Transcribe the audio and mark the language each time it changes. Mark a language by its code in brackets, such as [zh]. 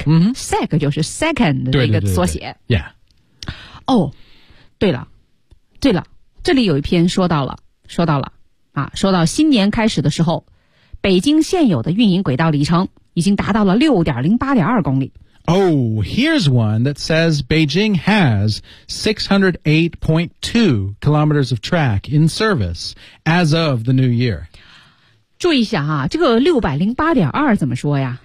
[zh] Mm-hmm. Sec 就是 second 的一个缩写。对对对对 yeah. 哦，对了，对了，这里有一篇说到了，啊，说到新年开始的时候，北京现有的运营轨道里程已经达到了 6.08.2 公里。 [en] Oh, here's one that says Beijing has 608.2 kilometers of track in service as of the new year. [zh] 注意一下啊，这个 608.2 怎么说呀？